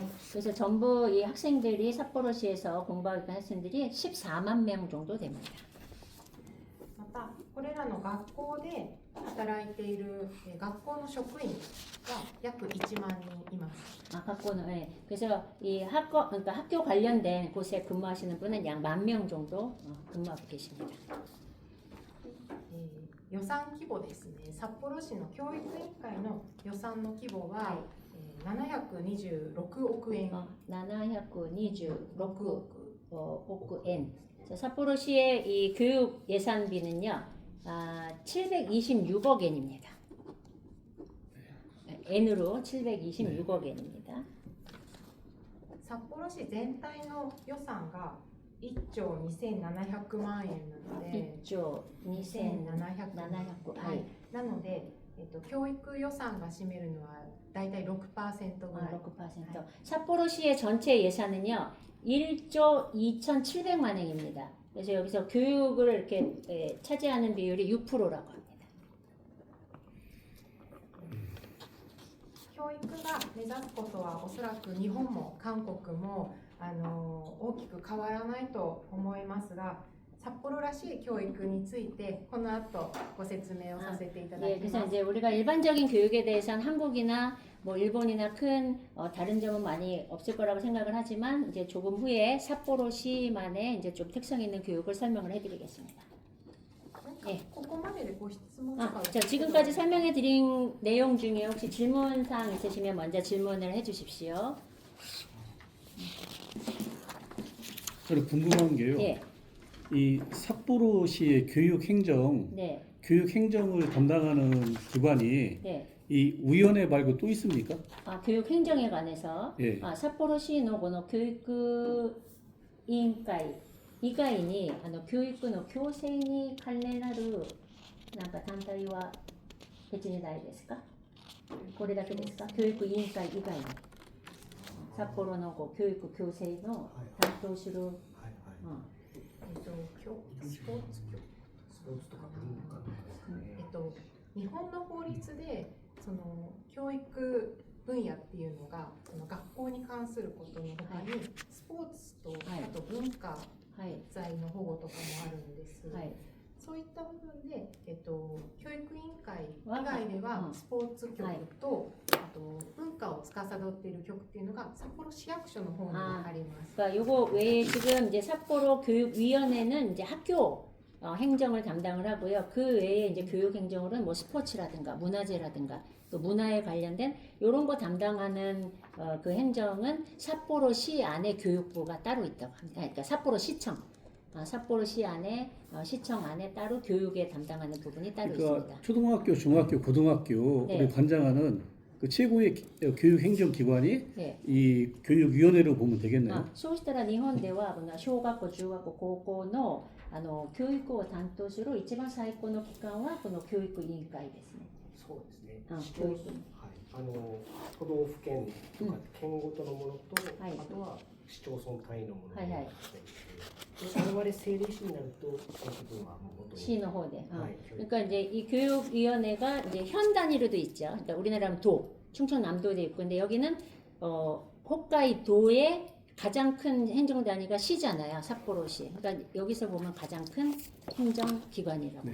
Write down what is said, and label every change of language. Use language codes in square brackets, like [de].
[ko] 그래서 전부 이 학생들이 삿포로시에서 공부하고 있는 학생들이 14만 명 정도 됩니다. [ja] またこれらの学校で働いている、学校の職員が約1万人います。 [ko] 학교는 네. 그래서 이 그러니까 학교 관련된 곳에 근무하시는 분은 약 10,000명 정도 근무하고 계십니다. [ja] 予算規模ですね。札幌市の教育委員会の予算の規模は、726億円。 [ko] 726億엔. 삿포로시의 이 교육 예산비는요, 726억 엔입니다. N으로 726억 엔입니다. [ja] 札幌市全体の予算が1兆2700万円なので、 [ko] 1조 2700억. [ja] はい、なので、教育予算が占めるのはだいたい 6% ぐらい。 [ko] 6%. 삿포로시의 전체 예산은요, 1조 2,700만 원입니다. 그래서 여기서 교육을 이렇게 차지하는 비율이 6%라고 합니다. [ja] 教育が目指すことはおそらく日本も韓国も大きく変わらないと思いますが、札幌らしい教育についてこの後ご説明をさせていただ [ko] 예, [ja] き [ko] 그래서 [ja] ます。 [ko] 이제 우리가 일반적인 교육에 대해서는 한국이나 뭐 일본이나 큰 다른 점은 많이 없을 거라고 생각을 하지만 이제 조금 후에 삿포로시만의 이제 좀 특성 있는 교육을 설명을 해드리겠습니다. [ja] えここまででご質問とか [ko] 자, 지금까지 설명해 드린 내용 중에 혹시 질문 사항 있으시면 먼저 질문을 해 주십시오. 저는 궁금한 게요. 예. 이 삿포로시의 교육행정, 네. 교육행정을 담당하는 기관이 네. 이 위원회 말고 또 있습니까? 교육 행정에 관해서 예. [ja] 삿포로시の この教育委員会以外に教育の強制に関連あるなんか団体は別にないですか？これだけですか？教育委員会以外に札幌の教育強制の担当する、スポーツ局、とか文化とかですかね。日本の法律でその教育分野っていうのがその学校に関することの他に、スポーツと、あと文化財の保護とかもあるんです。そういった部分で、教育委員会以外ではスポーツ局と、あと文化をを司っている局っていうのが札幌市役所の方にあります。 [ko] 그러니까 요거 외에 지금 이제 삿포로 교육위원회는 이제 학교 행정을 담당을 하고요. 그 외에 이제 교육행정으로는 뭐 스포츠라든가 문화재라든가 또 문화에 관련된 이런 거 담당하는 그 행정은 삿포로시 안에 교육부가 따로 있다고 합니다. 그러니까 삿포로시청, 삿포로시 안에 시청 안에 따로 교육에 담당하는 부분이 따로 그러니까 있습니다. 초등학교, 중학교, 고등학교 네. 를 관장하는 그 최고의 교육 행정 기관이 네. 이 교육위원회로 보면 되겠네요. [ja] そうしたら日本では小学校、中学校、高校の教育を担当する一番最高の機関はこの教育委員会ですね。そうですね。うん市町村、はい、都道府県とか県ごとのものと、はいあとは市町村単位のものがはいはいあって、で我々政令市になるとその部分はもう元に [ko] 시의 호대. 네, 그러니까 이제 이 교육위원회가 이제 현 단위로도 있죠. 그러니까 우리나라는 도, 충청남도도 있고, 근데 여기는 홋카이도의 가장 큰 행정 단위가 시잖아요. 삿포로시. 그러니까 여기서 보면 가장 큰 행정기관이라고 네.